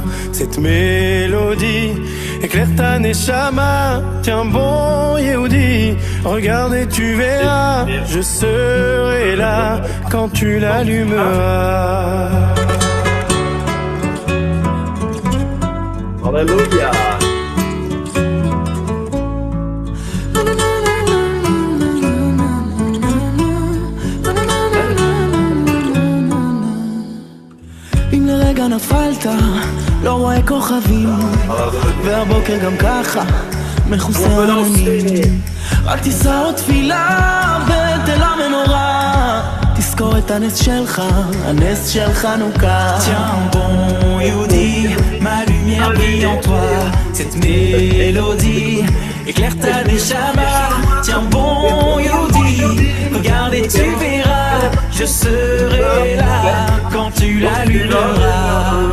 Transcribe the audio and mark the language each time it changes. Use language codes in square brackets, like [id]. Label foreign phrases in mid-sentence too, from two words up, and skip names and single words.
[fr] Cette mélodie éclaire ta neshama. Tiens bon Yehudi, regarde et tu verras, je serai là quand tu l'allumeras. Alléluia. [he] אם לרגע נפלת, לא רואה כוכבים, והבוקר גם ככה מכוסה עננים. רק תישא עוד תפילה בתל המנורה, תזכור את הנס שלך, הנס של חנוכה. [fr] Tiens bon Yehudi, ma lumière brille en toi. Cette mélodie éclaire ta neshama. Tiens bon Yehudi, regarde et tu verras, je serai là quand tu l'allumeras.